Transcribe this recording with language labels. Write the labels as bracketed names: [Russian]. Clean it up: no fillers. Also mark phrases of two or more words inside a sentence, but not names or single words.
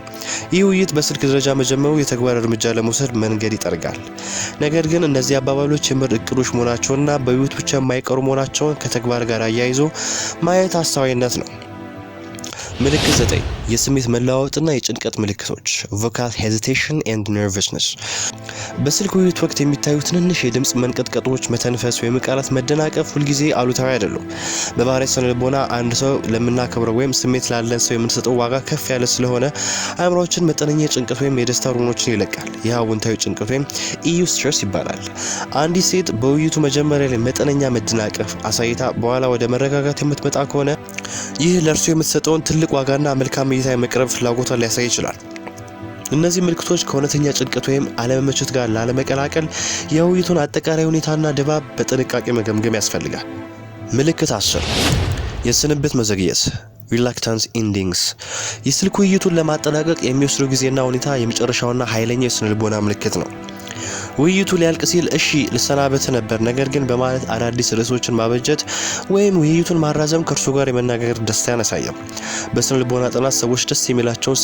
[Amharic] ይህ ውይይት በስልክ ደረጃ መጀመሩ የተግባር እርምጃ ለመውሰድ መንገድ ይጠርጋል። ነገር ግን እነዚህ አባባሎች የምር እቅዶች መሆናቸውና በውይይት ብቻ የማይቀሩ መሆናቸውን ከተግባር ጋር አያይዞ ማየት አስተዋይነት ነው። ምልክት 9 የስሜት መለዋወጥና የጭንቀት ምልክቶች [English] vocal hesitation and nervousness። [Amharic] በስልክ ውይይት ወቅት የሚታዩ ትንንሽ የድምጽ መንቀጥቀጦች፣ መተንፈስ ወይም ቃላት መደናቀፍ ሁልጊዜ አሉታዊ አይደሉም። በባህሪ ስነ ልቦና አንድ ሰው ለምናከብረው ወይም ስሜት ላለን ሰው የምንሰጠው ዋጋ ከፍ ያለ ስለሆነ አእምሮአችን መጠነኛ ጭንቀት ወይም የደስታ ሆርሞኖችን ይለቃል። ይህ አዎንታዊ ጭንቀት ወይም ኢዩስትረስ ይባላል። አንዲት ሴት በውይይቱ መጀመሪያ ላይ መጠነኛ መደናቀፍ አሳይታ በኋላ ወደ መረጋጋት የምትመጣ ከሆነ ይህ ለእርሱ የምትሰጠውን ትልቅ ዋጋና መልካም እይታ የመቅረብ ፍላጎቷን ሊያሳይ ይችላል። እነዚህ ምልክቶች ከእውነተኛ ጭንቀት ወይም አለመመቸት ጋር ላለመቀላቀል የውይይቱን አጠቃላይ ሁኔታና ድባብ በጥንቃቄ መገምገም ያስፈልጋል። ምልክት 10 የስንብት መዘግየት [English] reluctance endings። [Amharic] የስልክ ውይይቱን ለማጠናቀቅ የሚወስደው ጊዜና ሁኔታ የመጨረሻውና ኃይለኛ የስነ ልቦና ምልክት ነው። ውይይቱ ሊያልቅ ሲል እሺ ልሰናበት ነበር ነገር ግን በማለት አዳዲስ ርዕሶችን ማበጀት ወይም ውይይቱን ማራዘም ከእርሱ ጋር የመነጋገር ደስታን ያሳያል። በስነ ልቦና ጥናት ሰዎች ደስ የሚላቸውን